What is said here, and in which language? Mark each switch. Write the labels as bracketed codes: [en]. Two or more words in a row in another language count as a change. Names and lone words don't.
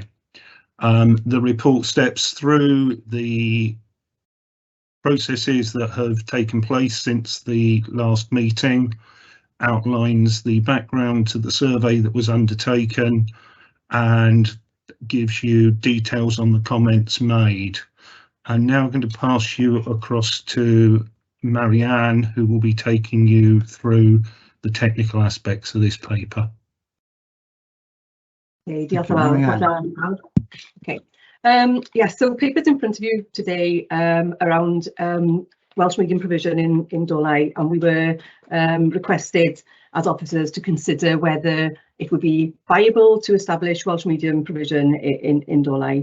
[en] The report steps through the processes that have taken place since the last meeting, outlines the background to the survey that was undertaken, and gives you details on the comments made. I'm now going to pass you across to Marianne, who will be taking you through the technical aspects of this paper. [cy] Okay, diolch yn fawr. [en] Okay. Yes, so papers in front of you today around Welsh medium provision in Dolai, and we were requested as officers to consider whether it would be viable to establish Welsh medium provision in Dolai.